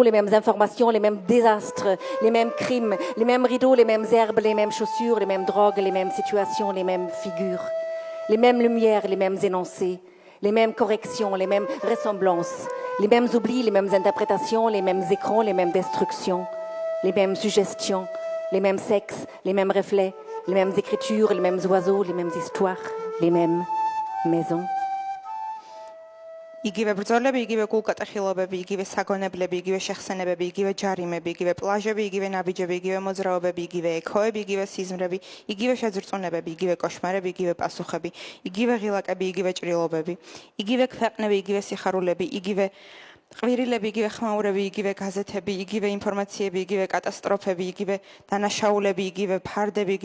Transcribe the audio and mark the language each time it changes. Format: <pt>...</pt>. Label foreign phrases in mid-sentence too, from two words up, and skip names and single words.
<fr>les mêmes informations, les mêmes désastres, les mêmes crimes, les mêmes rideaux, les mêmes herbes, les mêmes chaussures, les mêmes drogues, les mêmes situations, les mêmes figures, les mêmes lumières, les mêmes énoncés, les mêmes corrections, les mêmes ressemblances, les mêmes oublis, les mêmes interprétations, les mêmes écrans, les mêmes destructions, les mêmes suggestions, les mêmes sexes, les mêmes reflets, les mêmes écritures, les mêmes oiseaux, les mêmes histoires, les mêmes maisons.</fr> <ka>იგივე ბრძოლები, იგივე გულკატეხილობები, იგივე საგონებლები, იგივე შეხსენებები, იგივე ჯარიმები, იგივე პლაჟები, იგივე ნაბიჯები, იგივე მოძრაობები, იგივე ექოები, იგივე სიზმრები, იგივე შეძრწუნებები, იგივე კოშმარები, იგივე პასუხები, იგივე ღილაკები, იგივე ჭრილობები, იგივე ქვეყნები, იგივე სიხარულები, იგივე ყვირილები, იგივე ხმაურები, იგივე გაზეთები, იგივე ინფორმაციები, იგივე კატასტროფები, იგივე დანაშაულები, იგივე ფარდები, იგივე</ka>